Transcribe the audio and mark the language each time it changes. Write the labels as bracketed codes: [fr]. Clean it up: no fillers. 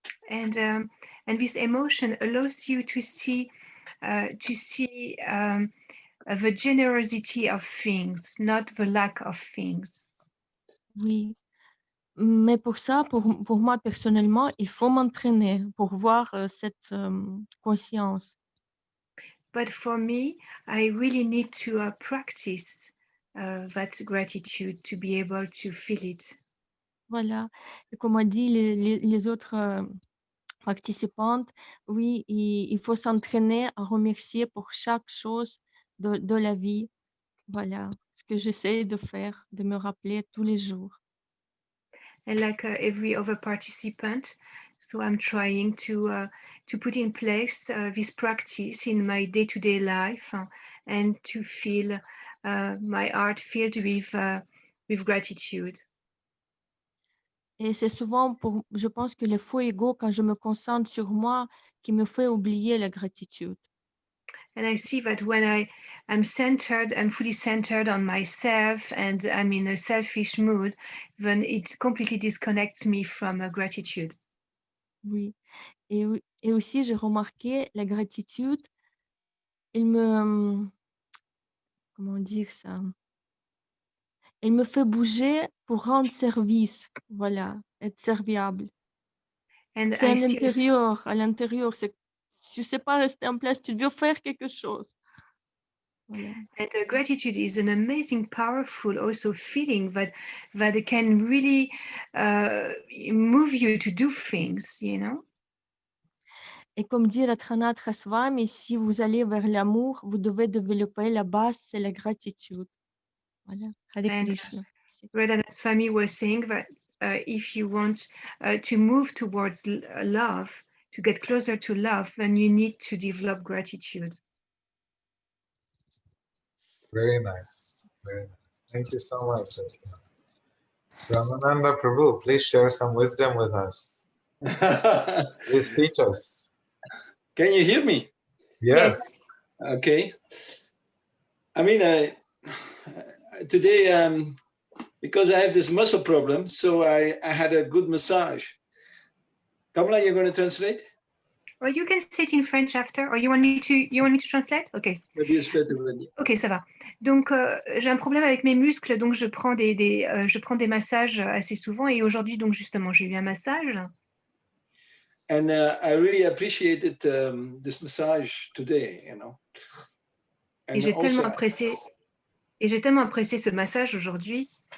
[en] And this emotion allows you to see the generosity of things, not the lack of things. [fr] Oui, mais pour ça, pour moi personnellement, il faut m'entraîner pour voir cette conscience. But for me, I really need to practice that gratitude to be able to feel it. Voilà, et comme on dit les autres participantes, oui, il faut s'entraîner à remercier pour chaque chose de la vie. Voilà, ce que j'essaie de faire, de me rappeler tous les jours. [en] And like every other participant, so I'm trying to put in place this practice in my day-to-day life and to feel my heart filled with with gratitude. [fr] Et c'est souvent, je pense que le faux ego, quand je me concentre sur moi, qui me fait oublier la gratitude. [en] And I see that when I'm centered, I'm fully centered on myself and I'm in a selfish mood, then it completely disconnects me from gratitude. [fr] Oui. Et aussi, j'ai remarqué la gratitude, il me, comment dire ça? Elle me fait bouger pour rendre service, voilà, être serviable. [en] And [fr] C'est [en] I [fr] à [en] see [fr] l'intérieur, c'est, tu sais pas rester en place, tu dois faire quelque chose. Voilà. [en] And gratitude is an amazing, powerful also feeling that it can really move you to do things, you know. [fr] Et comme dit Radhanath Swami, si vous allez vers l'amour, vous devez développer la base, c'est la gratitude. Voilà. Hare Krishna. [en] Radhanath Swami was saying that if you want to move towards love, to get closer to love, then you need to develop gratitude. Very nice. Very nice. Thank you so much, Chaitanya. Ramananda Prabhu, please share some wisdom with us. Please teach us. Can you hear me? Yes. Okay. I mean, today, because I have this muscle problem, so I had a good massage. Kamala, you're going to translate? Or you can say it in French after, or you want me to translate? Okay. Maybe it's better when you... [fr] Ok, ça va. Donc, j'ai un problème avec mes muscles, donc je prends des massages assez souvent. Et aujourd'hui, donc justement, j'ai eu un massage. [en] And I really appreciated this massage today, you know. [fr] Et j'ai tellement apprécié ce massage aujourd'hui.